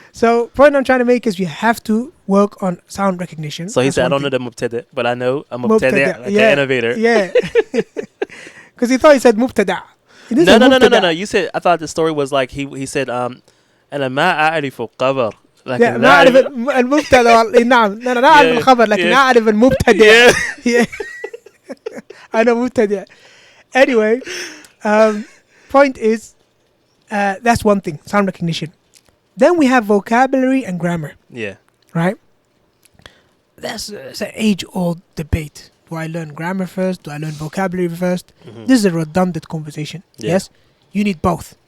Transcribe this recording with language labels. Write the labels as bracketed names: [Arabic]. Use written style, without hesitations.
[English] So point I'm trying to make is you have to work on sound recognition. So he said, I don't know the mubtada', but I know a mubtadi', like an innovator. Yeah. Because he thought he said mubtada'. No. You said, I thought the story was like, he said, [Arabic] أنا ما أعرف الخبر. لا ما أعرف المبتدأ. نعم أنا لا أعرف الخبر لكن أعرف المبتدأ. [English] I know mubtadi'. Anyway, point is, that's one thing, sound recognition. Then we have vocabulary and grammar. Yeah. Right? That's an age-old debate. Do I learn grammar first? Do I learn vocabulary first? This is a redundant conversation. Yes? You need both.